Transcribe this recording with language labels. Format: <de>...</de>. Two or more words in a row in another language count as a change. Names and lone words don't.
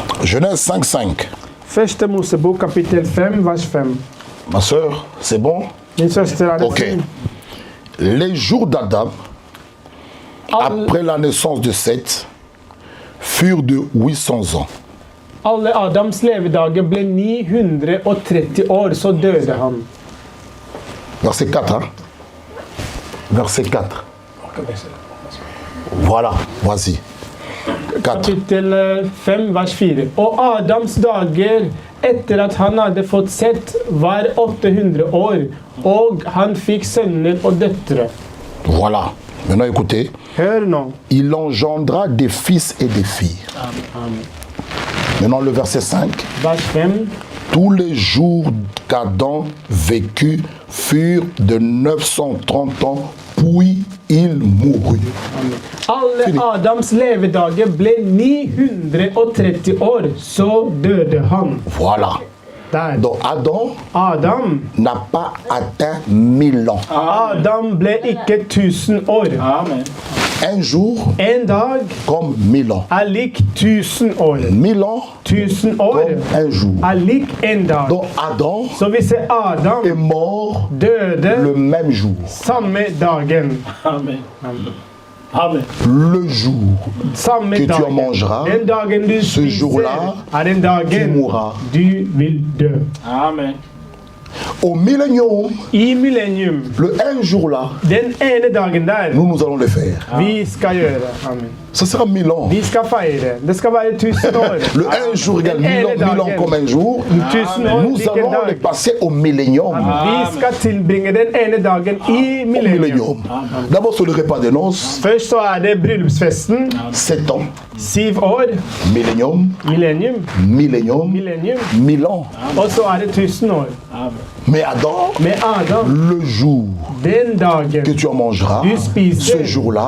<fr>Genèse 5:5.</fr> <no>Første Mosebok kapittel 5, vers 5.</no> <fr>Ma soeur, c'est bon?</fr> <no>Min søster, er det Ok. fint?</no> <fr>Les jours d'Adam, après la naissance de Seth, furent de 800 ans.</fr> <no>Alle Adams levedager ble 930 år, så døde han.</no> <fr>Verset 4. Hein? Verset 4. Voilà, vas-y. 4.</fr> <no>Kapittel 5, vers 4. Og Adams dager etter at han hadde fått sett, var 800 år, og han fikk sønner og døtre.</no> <fr>Voilà. Maintenant écoutez.</fr> <no>Hør nå.</no> <fr>Il engendra des fils et des filles. Amen. Maintenant le verset 5.</fr> <no>Vers 5.</no> <fr>Tous les jours qu'Adam vécut furent de 930 ans, puis il mourut.</fr> <no>Alle Adams levedager ble 930 år, så døde han.</no> <fr>Voilà.</fr> <no>Der.</no> <fr>Donc Adam n'a pas atteint 1000 ans.</fr> <no>Adam ble ikke 1000 år. Amen.</no> <fr>Un jour</fr> <no>En dag</no> <fr>comme 1000 ans.</fr> <no>er lik 1000 år.</no> <fr>1000 ans</fr> <no>1000 år</no> <fr>comme un jour.</fr> <no>er lik en dag.</no> <fr>Donc Adam</fr> <no>Så hvis</no> <fr>est</fr> <no>Adam</no> <fr>mort</fr> <no>døde</no> <fr>le même jour.</fr> <no>samme dagen, Amen. Amen.</no> <fr>Le jour</fr> <no>samme</no> <fr>que tu en</fr> <no>dagen,</no> <fr>mangeras,</fr> <no>den dagen du</no> <fr>ce jour-là,</fr> <no>spiser, er den dagen</no> <fr>tu mourras.</fr> <no>du vil dø. Amen.</no> <fr>Au millénium,</fr> <no>I millennium,</no> <fr>le un jour là,</fr> <no>den ene dagen der,</no> <fr>nous allons le faire.</fr> <no>vi skal gjøre. Amen.</no> <fr>Ça sera 1000 ans.</fr> <no>Vi skal feire. Det skal være 1000 år.</no> <fr>Le un jour égale 1000 ans comme un jour.</fr> <no>1000 år</no> <fr>Nous</fr> <no>lik en</no> <fr>allons le</fr> <no>dag.</no> <fr>passer au millénium.</fr> <no>Vi skal tilbringe den ene dagen i</no> <fr>Au</fr> <no>millennium.</no> <fr>millénium. D'abord sur le repas de noces,</fr> <no>Først så er det bryllupsfesten.</no> <fr>7 ans.</fr> <no>7 år.</no> <fr>Millénium,</fr> <no>Millennium.</no> <fr>millénium,</fr> <no>Millennium.</no> <fr>1000 ans.</fr> <no>Og så er det 1000 år.</no> <fr>Mais Adam,</fr> <no>Med Adam,</no> <fr>le jour</fr> <no>den dagen</no> <fr>que tu en mangeras,</fr> <no>du spiser,</no> <fr>ce jour-là,</fr>